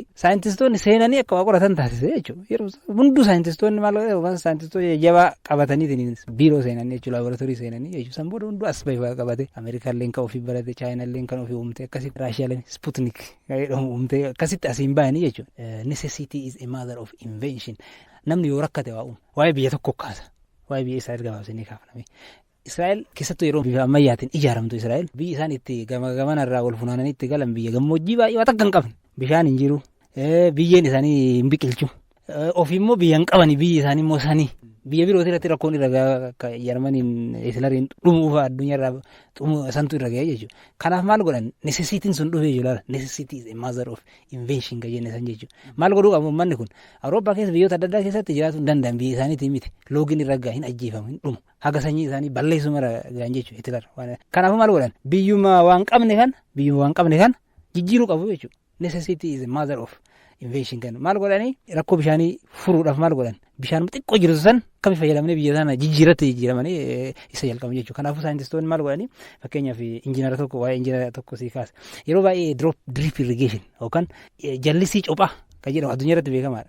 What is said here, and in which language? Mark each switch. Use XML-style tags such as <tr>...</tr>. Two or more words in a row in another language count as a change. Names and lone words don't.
<om>Saayintistoonni seenanii akka waa qoratan taasise jechuudha. Yeroo hunduu saayintistoonni maal godhan saayintistoonni jabaa qabatanii biiroo seenanii jechuudha laaboraatoorii seenanii jechuudha. San booda hunduu as bahee qabate Ameerikaalleen kan ofii barate Chaayinaalleen kan ofii uumte akkasitti Raashiyaaleen Sputnik jedhamu uumte akkasitti asiin bahanii jechuudha.</om> <en>Necessity is a mother of invention.</en> <om>Namni yoo rakkate waa uuma. Waa'ee biyya tokko kaasa. Waa'ee biyya isaa gabaabsanii kaafname. Israa'el keessattuu yeroo bifa ammayyaatiin ijaaramtu Israa'el biyyi isaan itti gamanarraa wal funaananii itti galan biyya gammoojjii baay'ee waan akka hin qabne bishaan hin jiru biyyeen isaanii hin biqilchu ofiimmoo biyya hin qabani biyyi isaanii immoo sanii biyya birootii irratti rakkoon irra gahaa akka Jarmaniin Hiitlariin dhumuufa addunyaarraa santu irra gahee jechuudha. Kanaaf maal godhan necessitiin sun dhufee jiru laala</om> <en>necessity is a mother of invention</en> <om>kan jenne san jechuudha. Maal godhuu qabu uummanni kun Awurooppaa keessa biyyoota adda addaa keessatti jiraachuu hin danda'an biyya isaaniitii miti loogiin irra gahaa hin ajjeefamu hin dhumu haga sanyii isaanii balleessuu mara gahan jechuudha Hitler. Kanaafuu maal godhan biyyuma waan qabne kan jijjiiruu qabu jechuudha.</om> <en>Necessity is a mother of invention</en> <om>kan maal godhanii rakkoo bishaanii furuudhaaf maal godhan bishaan xiqqoo jiru san kami fayyadamanii biyya sana jijjiiramanii isa jalqabu jechuudha. Kanaafuu saayintistoonni maal godhanii fakkeenyaaf injiinara tokko waa'ee injiinara tokko sii kaasa yeroo baay'ee</om> <en>drip irrigation</en> <om>yookaan jallisii cophaa kan jedhamu addunyaa irratti beekamaadha.</om>